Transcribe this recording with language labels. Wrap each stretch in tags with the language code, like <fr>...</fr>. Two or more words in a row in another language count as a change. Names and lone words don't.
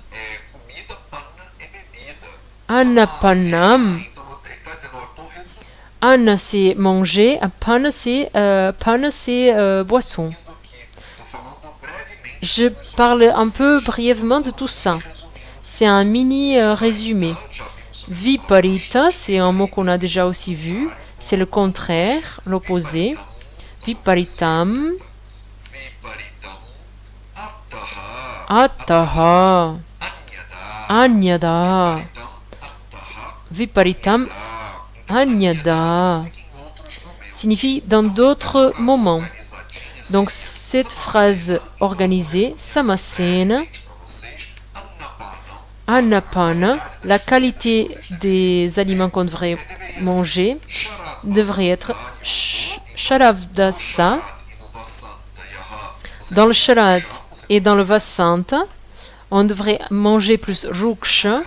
<fr>Anapanam, Anna c'est manger, Apana c'est boisson. Je parle un peu brièvement de tout ça. C'est un mini résumé. Viparita, c'est un mot qu'on a déjà aussi vu. C'est le contraire, l'opposé.</fr> <sa>विपरीतम्। अत्तह. अन्यदा। विपरीतम्.</sa> <fr>Anyada. Signifie dans d'autres moments. Donc cette phrase organisée,</fr> <sa>समासेन, अनपान,</sa> <fr>la qualité des aliments qu'on devrait manger, devrait être Sharavdasa, dans le Sharat et dans le Vasanta, on devrait manger plus Ruksha.</fr>